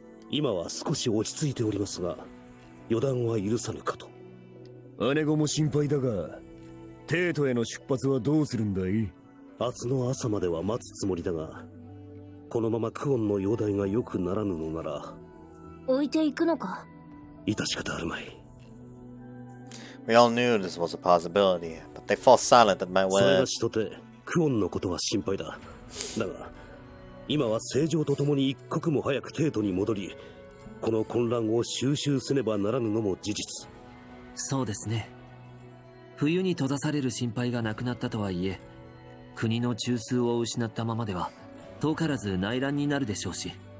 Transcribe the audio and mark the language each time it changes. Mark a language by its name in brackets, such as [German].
[Japanese] 今は少し落ち着いておりますが、予断は許さぬかと。姉子も心配だが、テートへの出発はどうするんだい？明日の朝までは待つつもりだが、このままクオンの容体が良くならぬのなら置いていくのか？致し方あるまい。 [English] We all knew this was a possibility, but they fall silent at my [Japanese] それが [English] words. [Japanese] しとてクオンのことは心配だ。だが今は正常とともに一刻も早くテートに戻り、この混乱を収拾せねばならぬのも事実。そうですね。冬に閉ざされる心配がなくなったとはいえ、国の中枢を失ったままでは遠からず内乱になるでしょうし。